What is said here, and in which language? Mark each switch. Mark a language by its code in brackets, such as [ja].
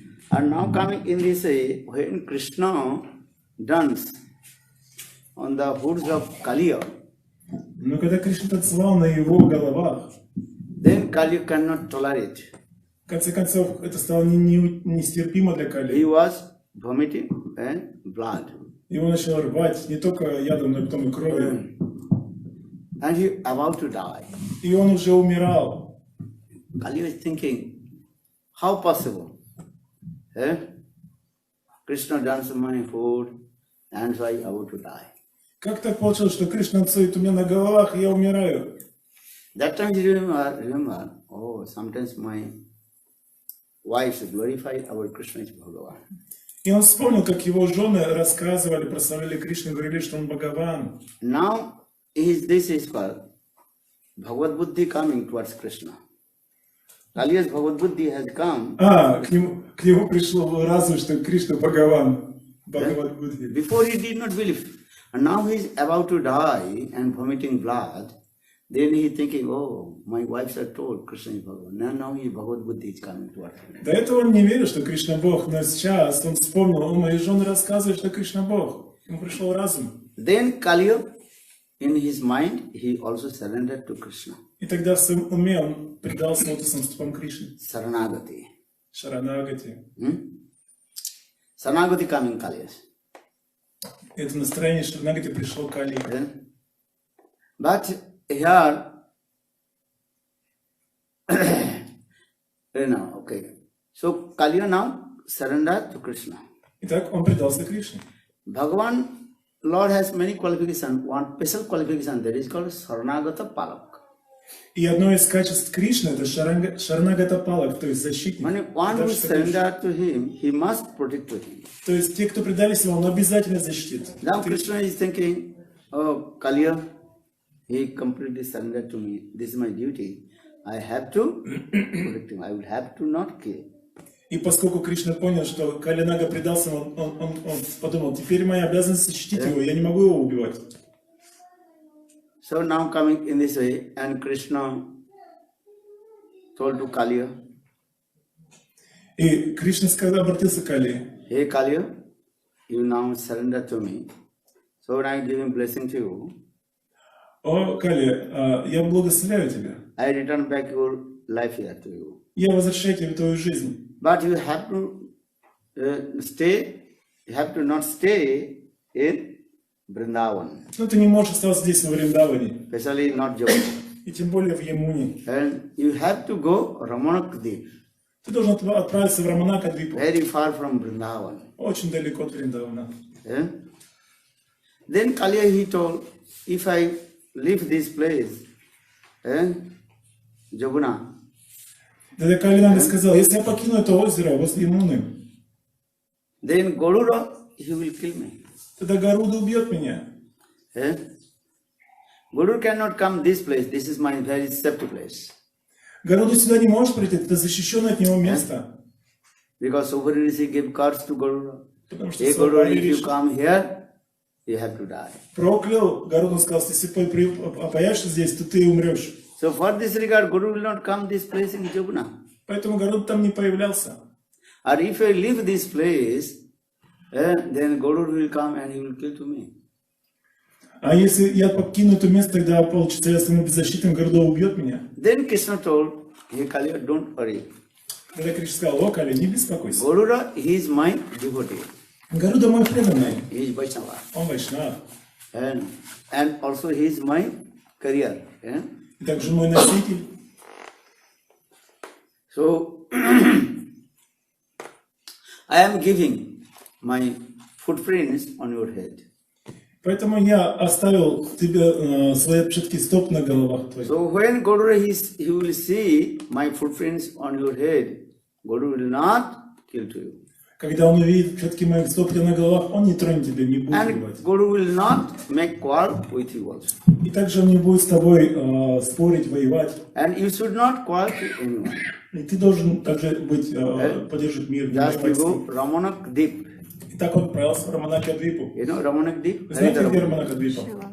[en] And now coming in this way, when Krishna dance on the hoods of Kaliya, [ru] Но когда Кришна танцевал на его головах, [en] then Kaliya cannot tolerate. [ru] в конце концов, это стало нестерпимо для [en] He [ru] Кали. [en] was vomiting and blood. [ru] Его начало рвать не только ядом, но и потом и кровью. [en] And he about to die. [ru] И он уже умирал. [en] Kaliya is thinking, how possible? Eh? Krishna dance on my food, and so I about to die. [ru] Как так получилось, что Кришна танцует у меня на головах, и я умираю? [en] That time he remember, oh, sometimes my wives glorify our Krishna is Bhagavan. [ru] И он вспомнил, как его жены рассказывали, прославляли Кришну, говорили, что он Бхагаван. [en] Now, this is called Bhagavad Buddhi coming towards Krishna. Kaliya's Bhagavad Buddhi has come. [ru] К нему пришло разум, что Кришна Бхагаван. Бхагавад Будхи. [en] Before he did not believe. And now he is about to die and vomiting blood. Then he thinking, oh, my wives are told Krishna is Bhagavan. Now his Bhagavad Buddhi is coming towards him. [ru] До этого он не верил, что Кришна Бог, но сейчас он вспомнил, о, мои жены рассказывают, что Кришна Бог. Ему пришел разум. [en] Then Kaliya, in his mind, he also surrendered to Krishna. [ru] И тогда в своем уме он предался лотосным стопам Кришны. [sa] Saranagati. [ru] Шаранагати. [en] Saranagati coming Kaliya. [ru] Это настроение Шаранагати пришло Кали. [en] But here, okay. So Kaliya now surrendered to Krishna. [ru] Итак, он предался Кришне. [en] Bhagavan, Lord has many qualifications. One special qualification that is called Saranagata Palak. [ru] И одно из качеств Кришны это Шаранагата Палак, то есть защитник. [en] When one who surrendered to him, he must protect to him. [ru] То есть те, кто предались ему, он обязательно защитит. [en] Now Krishna is thinking, oh, Kaliya, he completely surrendered to me. This is my duty. I have to protect him. I will have to not kill. [ru] И поскольку Кришна понял, что Кали Нага предался, он подумал, теперь моя обязанность защитить его, я не могу его убивать. [en] So now coming in this way, and Krishna told to Kaliya, [ru] И Кришна обратился к Кали. [en] hey Kaliya, you now surrender to me. So when I give him blessing to you, [ru] О, Кали, я благословляю тебя. [en] I return back your life here to you. [ru] Я возвращаю тебе твою жизнь. [en] But you have to stay, you have to not stay in Vrindavan, [ru] Но ты не можешь оставаться здесь, во Вриндаване. [en] especially not Jamuna. [ru] И тем более в Ямуне. [en] And you have to go Ramanakdeep, [ru] Ты должен отправиться в Раманакадвипу. [en] very far from Vrindavan. [ru] Очень далеко от Вриндавана. Eh? [en] Then Kaliya he told, if I leave this place, Jamuna, [ru] Тогда Калинага сказал, если я покину это озеро возле Ямуны, [en] then Garuda, he will kill me. [ru] тогда Гаруда убьет меня. Eh? [en] Garuda cannot come this place. This is my very safety place. [ru] Гаруда сюда не может прийти, это защищенное от него место. [en] Because Subhari Rishi gave curse to Garuda. [ru] Потому что [en] Hey Garuda, [ru] Субхари [en] if you [ru] Риши [en] come here, you have to die. [ru] проклял, Гаруда сказал, если ты появишься здесь, то ты умрешь. [en] So for this regard, Guru will not come this place in Jamuna. [ru] Поэтому Гаруда там не появлялся. [en] Or if I leave this place, then Guru will come and he will kill to me. [ru] А если я покину это место, тогда получится, я стану беззащитным, Гаруда убьет меня. [en] Then Krishna told, hey Kaliya, don't worry. [ru] Тогда Кришна сказал, о, Кали, не беспокойся. [en] Garuda, he is my devotee. [ru] Гаруда мой преданный, [en] He is Vaishnava. [ru] он вайшнав. [en] And also he is my career. [ru] И также мой носитель. [en] So, I am giving my footprints on your head. [ru] Поэтому я оставил тебе свои отпечатки стоп на головах твоих. [en] So when Garuda he will see my footprints on your head, Garuda will not kill to you. [ru] Когда он увидит отпечатки моих стоп на головах, он не тронет тебя, не будет [en] And [ru] убивать. [en] Garuda will not make quarrel with you also. [ru] И также он не будет с тобой спорить, воевать. [en] And you should not quarrel to anyone. [ru] И ты должен также быть, поддерживать мир. Не [en] Just you [ru] воевать с [en] go [ru] ним. [en] Ramanakdeep. [ru] И так он отправился в Раманакадвипу. [en] You know Ramanakdeep? [ru] Вы знаете, где Раманакадвипа?